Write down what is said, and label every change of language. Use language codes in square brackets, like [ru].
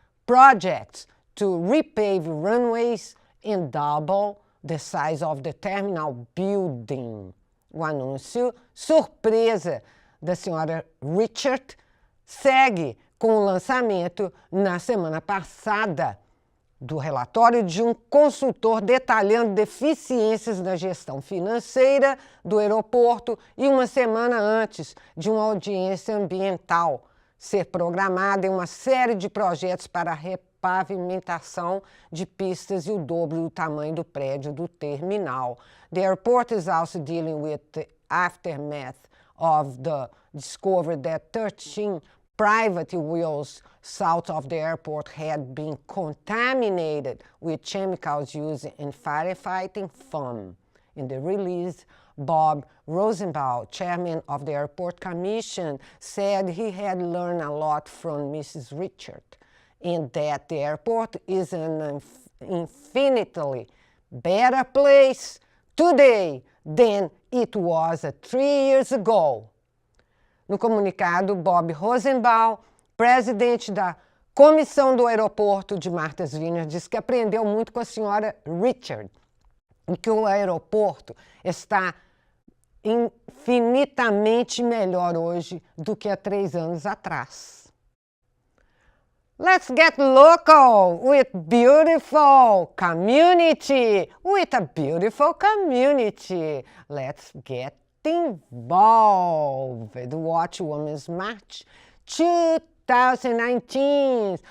[en] projects to repave runways and double the size of the terminal building. [pt] O anúncio surpresa da senhora Richard segue com o lançamento, na semana passada, do relatório de um consultor detalhando deficiências na gestão financeira do aeroporto e uma semana antes de uma audiência ambiental ser programada em uma série de projetos para a repavimentação de pistas e o dobro do tamanho do prédio do terminal. [en] The airport is also dealing with the aftermath of the discovery that 13 private wells south of the airport had been contaminated with chemicals used in firefighting foam. In the release, Bob Rosenbaum, chairman of the Airport Commission, said he had learned a lot from Mrs. Richard, and that the airport is an infinitely better place today than it was 3 years ago. [pt] No comunicado, Bob Rosenbaum, presidente da comissão do aeroporto de Martha's Vineyard, disse que aprendeu muito com a senhora Richard e que o aeroporto está infinitamente melhor hoje do que há 3 anos atrás. [en] Let's get local with beautiful community, with a beautiful community. Let's get involved. Watch Women's March 2019.